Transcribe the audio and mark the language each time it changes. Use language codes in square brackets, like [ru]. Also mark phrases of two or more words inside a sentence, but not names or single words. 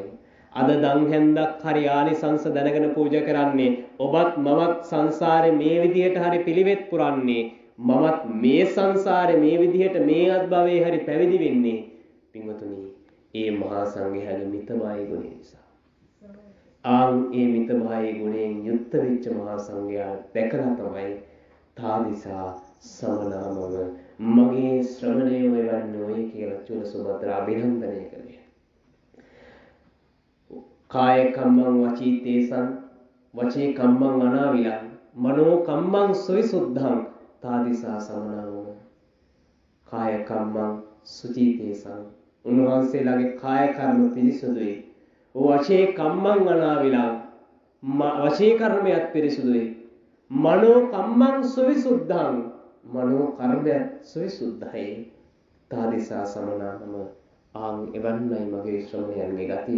[si] අද දන් හැන්දක් හරි ආනිසංස දැනගෙන පූජා කරන්නේ ඔබත් මමත් සංසාරේ මේ විදිහට හරි පිළිවෙත් පුරන්නේ මමත් මේ සංසාරේ මේ විදිහට මේ අත්භවයේ හරි පැවිදි වෙන්නේ පින්වතුනි ඒ මහා සංඝයාගේ මිතභායි ගුණය නිසා. ඒ මිතභායි ගුණයෙන් යුක්ත වෙච්ච මහා සංඝයා දැකලා තමයි [pi] තාදිසා සමනාමව [si] මගේ ශ්‍රමණය වෙවන්නේ ඔය කියලා චුල සුභද්‍ර අභිනන්දනය කළේ. [pi] කාය කම්මං වචී තේසං වචේ කම්මං අනාවිලං මනෝ කම්මං සවිසුද්ධං තාදිසා සමනාමව කාය කම්මං සුචී තේසං [si] උන්වහන්සේලාගේ කාය කර්ම පිරිසුදුයි. [pi] වචේ කම්මං අනාවිලං [si] වචේ කර්මයක් පිරිසුදුයි. [pi] මනෝ කම්මං සවිසුද්ධං [si] මනෝ කර්මයක් සවිසුද්ධයි. [pi] තාදිසා සමනාමව [si] ආන් එවන්නයි මගේ ශ්‍රමණයන්ගේ ගතිය.